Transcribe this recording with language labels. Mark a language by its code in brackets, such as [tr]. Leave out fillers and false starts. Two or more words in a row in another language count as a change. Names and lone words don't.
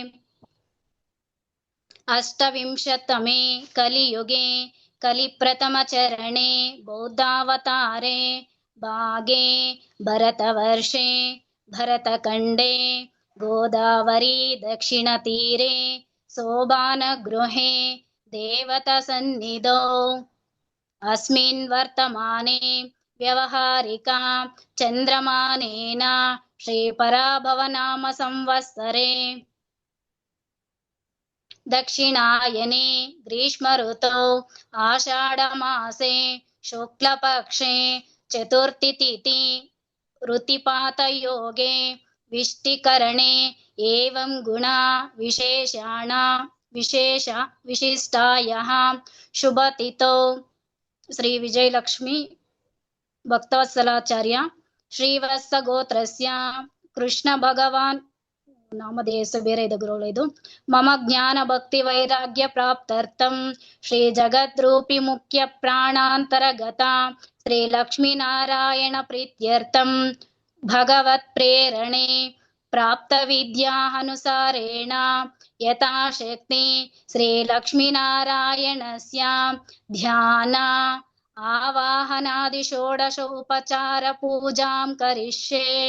[sa] ಅಷ್ಟವಿಂಶತಮೇ ಕಲಿಯುಗೆ ಕಲಿಪ್ರಥಮಚರಣೆ ಬೌದ್ಧಾವತಾರೆ ಭಾಗೆ ಭರತವರ್ಷೆ ಭರತಖಂಡೇ ಗೋದಾವರಿ ದಕ್ಷಿಣತೀರೆ ಸೋಬಾನಗೃಹೆ ದೇವತಾಸನ್ನಿಧೌ अस्मिन् वर्तमाने व्यवहारिका चन्द्रमानेन श्रीपराभवनाम संवत्सरे दक्षिणायने ग्रीष्मऋतौ आषाढमासे शुक्लपक्षे चतुर्थीतिथि ऋतिपातयोगे विष्टिकरणे एवं गुणा विशिष्टायाः शुभतिथौ श्री विजयलक्ष्मी भक्तवत्सलाचार्य ಶ್ರೀವತ್ಸ ಗೋತ್ರಸ್ಯ ಕೃಷ್ಣ ಭಗವಾನ್ ನಾಮಧೇಯ [kn] ಹೆಸರು ಬೇರೆ ಇದೆ ಗುರುಗಳೇ. [sa] ಇದು ಮಮ ಜ್ಞಾನ ಭಕ್ತಿ ವೈರಾಗ್ಯ ಪ್ರಾಪ್ತರ್ಥಂ ಶ್ರೀ ಜಗದ್ರೂಪಿ ಮುಖ್ಯ ಪ್ರಾಣಾಂತರಗತ ಶ್ರೀ ಲಕ್ಷ್ಮೀನಾರಾಯಣ ಪ್ರೀತ್ಯರ್ಥಂ ಭಗವತ್ ಪ್ರೇರಣೆ ಪ್ರಾಪ್ತ ವಿದ್ಯಾನುಸಾರೇಣ ಯಥಾಶಕ್ತಿ ಶ್ರೀ ಲಕ್ಷ್ಮೀನಾರಾಯಣಸ್ಯ ಧ್ಯಾನ ಆವಾಹನಾದಿ ಷೋಡಶ ಉಪಚಾರ ಪೂಜಾಂ ಕರಿಷ್ಯೆ.